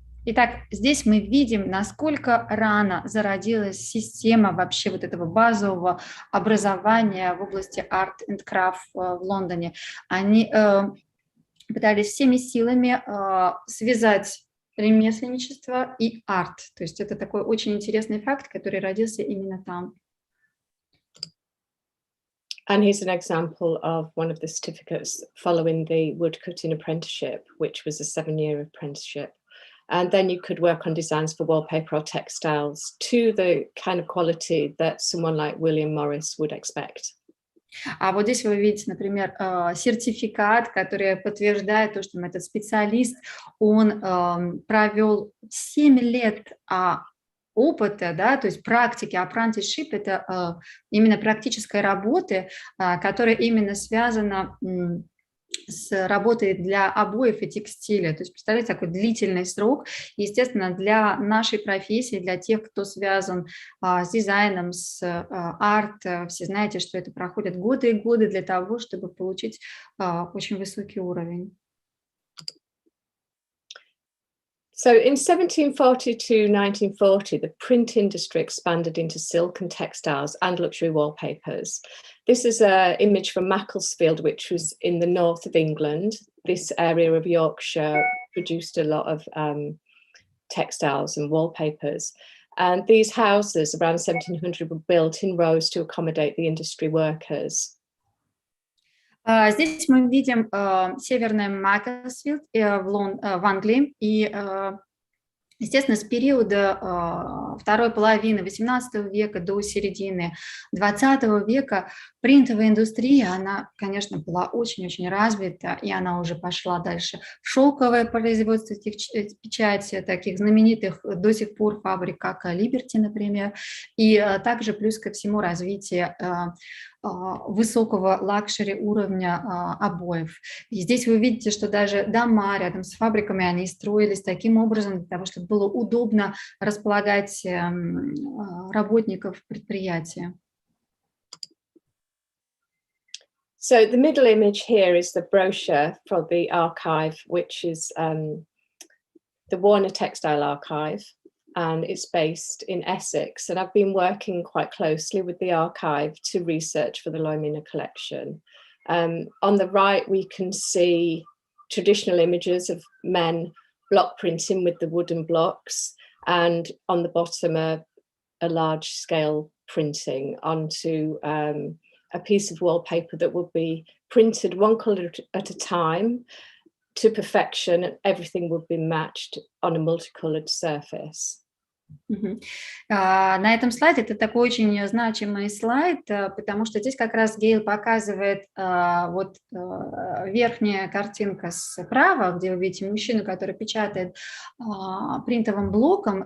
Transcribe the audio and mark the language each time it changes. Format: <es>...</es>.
<ru>Итак, здесь мы видим, насколько рано зародилась система вообще вот этого базового образования в области Art and Craft в Лондоне. Они пытались всеми силами связать ремесленничество и арт. То есть это такой очень интересный факт, который родился именно там.</ru> <en>And here's an example of one of the certificates following the woodcutting apprenticeship, which was a 7-year apprenticeship. And then you could work on designs for wallpaper or textiles to the kind of quality that someone like Uильям Моррис would expect.</en> <ru>А вот здесь вы видите, например, сертификат, который подтверждает то, что этот специалист, он провел 7 лет опыта, да, то есть практики, apprenticeship, это именно практическая работа, которая именно связана с работой для обоев и текстиля. То есть, представляете, такой длительный срок. Естественно, для нашей профессии, для тех, кто связан с дизайном, с арт, все знаете, что это проходит годы и годы для того, чтобы получить очень высокий уровень.</ru> <en>So in 1740 to 1940, the print industry expanded into silk and textiles and luxury wallpapers. This is an image from Macclesfield, which was in the north of England. This area of Yorkshire produced a lot of textiles and wallpapers. And these houses around 1700 were built in rows to accommodate the industry workers.</en> <ru>Здесь мы видим северный Macclesfield в Англии, и, естественно, с периода второй половины XVIII века до середины XX века принтовая индустрия, она, конечно, была очень-очень развита, и она уже пошла дальше в шелковое производство печати, таких знаменитых до сих пор фабрик, как Liberty, например, и также плюс ко всему развитие высокого лакшери уровня обоев. И здесь вы видите, что даже дома рядом с фабриками, они строились таким образом, для того, чтобы было удобно располагать работников предприятия.</ru> <en>So the middle image here is the brochure for the archive, which is the Warner Textile Archive. And it's based in Essex. And I've been working quite closely with the archive to research for the Lymena Collection. On the right, we can see traditional images of men block printing with the wooden blocks. And on the bottom, a large scale printing onto a piece of wallpaper that would be printed one colour at a time to perfection, and everything would be matched on a multicoloured surface.</en> <ru>На этом слайде это такой очень значимый слайд, потому что здесь как раз Гейл показывает вот верхняя картинка справа, где вы видите мужчину, который печатает принтовым блоком.</ru>